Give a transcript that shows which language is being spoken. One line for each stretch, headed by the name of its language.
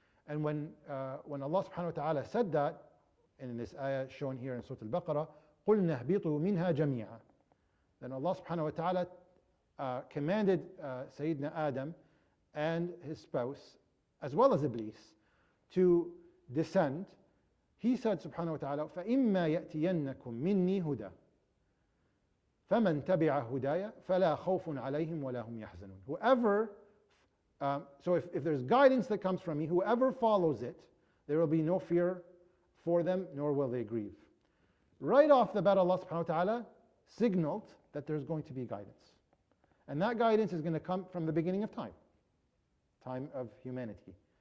English: And when Allah subhanahu wa ta'ala said that, in this ayah shown here in Surah Al-Baqarah,
Arabic: قُلْنَا اهْبِطُوا مِنْهَا جَمِيعًا,
English: then Allah subhanahu wa ta'ala commanded Sayyidina Adam and his spouse, as well as Iblis, to descend. He said
Arabic: subhanahu wa ta'ala, فَإِمَّا يَأْتِيَنَّكُم مِّنِّي هُدًى فَمَنْ تَبِعَ هُدَايَ فَلَا خَوْفٌ عَلَيْهِمْ وَلَا هُمْ يَحْزَنُونَ.
English: Whoever, so if there's guidance that comes from me, whoever follows it, there will be no fear for them, nor will they grieve. Right off the bat, Allah subhanahu wa ta'ala signaled that there's going to be guidance. And that guidance is going to come from the beginning of time of humanity.